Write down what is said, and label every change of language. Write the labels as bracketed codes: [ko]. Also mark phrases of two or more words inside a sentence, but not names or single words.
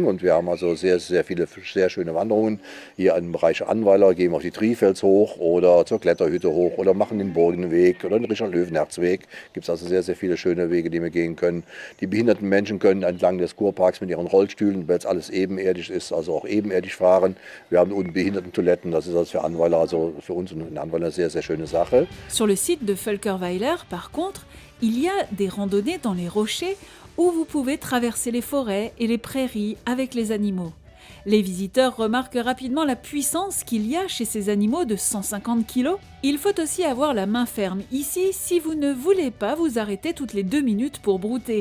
[de] Und wir haben also sehr, sehr viele sehr schöne Wanderungen hier im Bereich Annweiler, gehen auf die Trifels hoch oder zur Kletterhütte hoch oder machen den Burgenweg oder den Richard-Löwenherz-Weg. Gibt es also sehr, sehr viele schöne Wege, die wir gehen können. Die behinderten Menschen können entlang des Kurparks mit ihren Rollstühlen, weil es alles ebenerdig ist, also auch ebenerdig fahren. Wir haben unten Behindertentoiletten, das ist also für Annweiler, also für uns in Annweiler eine sehr, sehr schöne Sache. [fr] Sur le site de Völkerweiler, par contre, il y a des randonnées dans les rochers où vous pouvez traverser les forêts et les prairies avec les animaux. Les visiteurs remarquent rapidement la puissance qu'il y a chez ces animaux de 150 kg. Il faut aussi avoir la main ferme ici si vous ne voulez pas vous arrêter toutes les 2 minutes pour brouter.